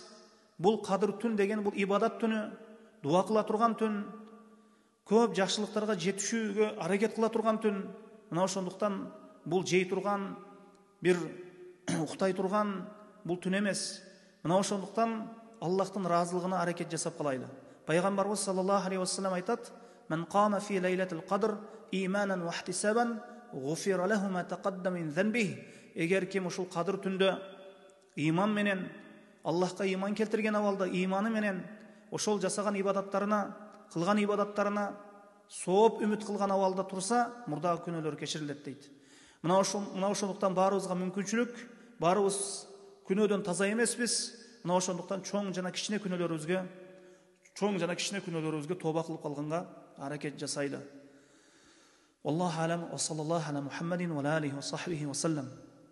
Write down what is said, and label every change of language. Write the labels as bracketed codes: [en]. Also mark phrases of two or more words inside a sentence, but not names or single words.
[ky] Бул кадыр түн деген бул ибадат түнү, дуа кыла турган түн, көп жакшылыктарга жетишүүгө аракет кыла турган түн. Мына ошондуктан бул жей турган, бир уктай турган бул түн эмес. Мына ошондуктан Аллахтын ыраазылыгына аракет жасап калайлы. [ar] Пайгамбарыбыз صلى الله عليه وسلم айтат: "من قام في ليلة القدر إيمانا واحتسابا غفر له ما تقدم من ذنبه." [ky] Эгер ким ушул кадыр түндө иман менен, Аллахка иман келтирген абалда, иманы менен ошол жасаган ибадаттарына, кылган ибадаттарына сооп үмүт кылган абалда турса, мурдагы күнөөлөр кечирилет дейт. Мына ошондуктан баарыбызга мүмкүнчүлүк, баарыбыз күнөөдөн таза эмеспиз. Мына ошондуктан чоң жана кичине күнөөлөрүбүзгө тооба кылып калганга аракет жасайлы. [ar] الله أعلم وصلى الله على محمد وعليه وصحبه وسلم.